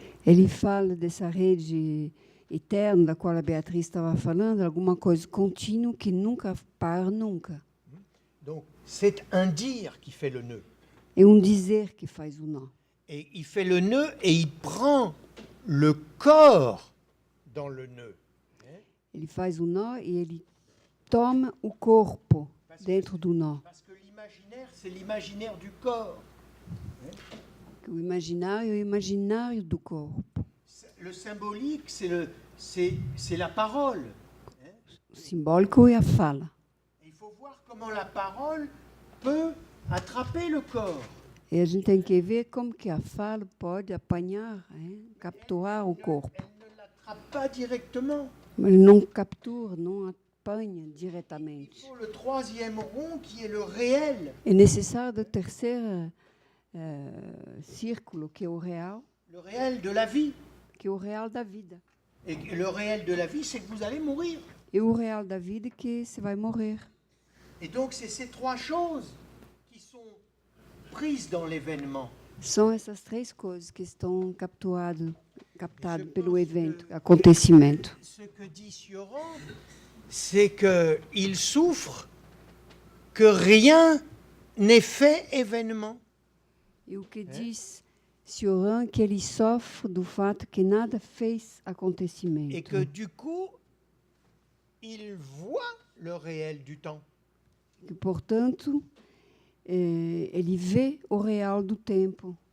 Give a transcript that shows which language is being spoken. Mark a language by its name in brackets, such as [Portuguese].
[Portuguese] ele fala dessa rede eterna da qual a Beatriz estava falando, alguma coisa contínua que nunca para nunca. [French] Donc, c'est un dire qui fait le nœud. [Portuguese] É um dizer que faz o nó. [French] Et il fait le nœud et il prend le corps dans le nœud. [Portuguese] Ele faz o nó e ele toma o corpo dentro do nó. [French] Parce que l'imaginaire, c'est l'imaginaire du corps. [Portuguese] O imaginário é o imaginário do corpo. [French] Le symbolique, c'est la parole. [Portuguese] O simbólico é a fala. [French] Et il faut voir comment la parole peut attraper le corps. [Portuguese] E a gente tem que ver como que a fala pode apanhar, capturar o corpo. [French] Elle ne l'attrape pas directement. [Portuguese] Mas ele não captura, não apanha [French] Il [Portuguese] diretamente. [French] faut le troisième rond qui est le réel. [Portuguese] É necessário o terceiro círculo, que é o real [French] De la vie. [Portuguese] que é o real da vida. [French] Et le réel de la vie, c'est que vous allez mourir. [Portuguese] E o real da vida é que você vai morrer. [French] Et donc, c'est ces trois choses qui sont prises dans l'événement. [Portuguese] São essas três coisas que estão captado pelo evento, acontecimento. [French] Ce que dit Sioran, c'est qu'il souffre que rien n'ait fait événement. [Portuguese] E o que diz Sioran, que ele sofre do fato que nada fez acontecimento. [French] Et que du coup, il voit le réel du temps. [Portuguese] Que, portanto, ele vê o real do tempo.